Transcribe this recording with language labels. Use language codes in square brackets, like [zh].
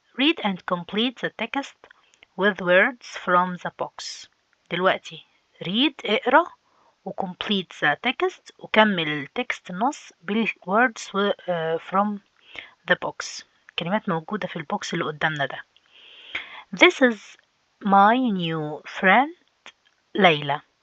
[en] Read and complete the text with words from the box. دلوقتي read اقرأ و complete the text [ar] وكمل التكست نص [en] بالwords from the box. [ar] كلمات موجودة في البوكس اللي قدامنا ده. [en] This is my new friend Layla.